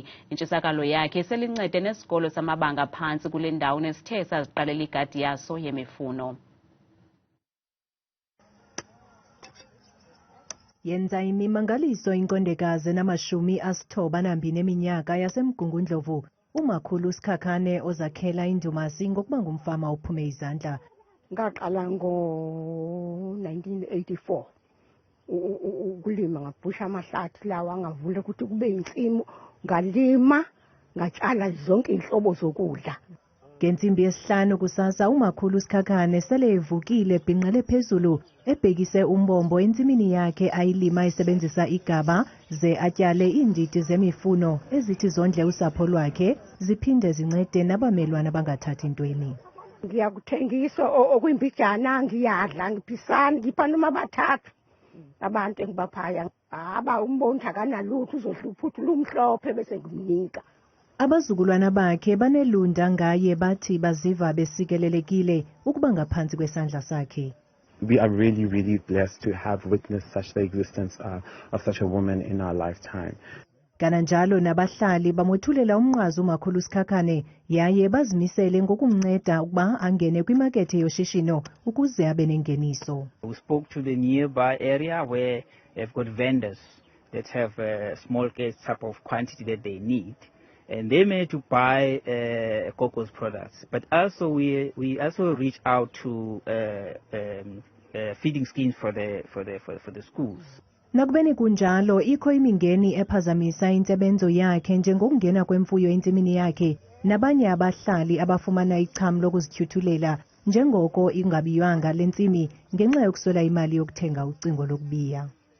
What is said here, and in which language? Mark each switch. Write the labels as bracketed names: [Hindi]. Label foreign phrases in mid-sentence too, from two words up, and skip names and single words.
[Xhosa] Intshisakalo yakhe selincede nesikolo samabanga phantsi kule ndawo nesithe saziqalela igadi yaso yemifuno. Yenza imimangaliso inkondekazi enama-92 eminyaka yaseMgungundlovu umakhulu uSikhakhane ozakhela indumasi ngokuba ngumfama ophume izandla. [Zulu] Ngaqala ngo-1984 ukulima ngabhusha amahlathi lawa angavule ukuthi kube insimu, ngalima ngatshala zonke inhlobo zokudla. [Xhosa] Ngentsimbi yesihlanu kusasa umakhulu uSikhakhane sele evukile ebhinqele phezulu ebhekise umbombo entsimini yakhe ayilima esebenzisa igaba ze atyale iindidi zemifuno ezithi zondle usapho lwakhe ziphinde zincede nabamelwane abangathathi ntweni. [Zulu] Ngiyakuthengisa okwimbijana, ngiyadla, ngiphisana, ngipha noma bathathu abantu engibaphaya. Umbona akanalutho, uzohlupha uthi lumhlophe bese ngimnika. [Xhosa] Abazukulwana bakhe banelunda ngaye bathi baziva besikelelekile ukuba ngaphansi kwesandla sakhe. [English] We are really, really blessed to have witnessed such the existence of such a woman in our lifetime. [Xhosa] Kananjalo nabahlali bamothulela umnqwazi umakhulu uSikhakhane yaye bazimisele ngokumnceda ukuba angene kwimakethe yoshishino ukuze abe nengeniso. [English] We spoke to the nearby area where they've got vendors that have a small type of quantity that they need. And they managed to buy Coco's products, but also we also reach out to feeding schemes for the schools. [Xhosa] Nakubeni kunjalo ikho imingeni ephazamisa intsebenzo yakhe njengokungena kwemfuyo entsimini yakhe nabanye abahlali abafumana icham lokuzityhuthulela njengoko ingabiyanga lentsimi ngenxa yokuswela imali yokuthenga ucingo lokubiya.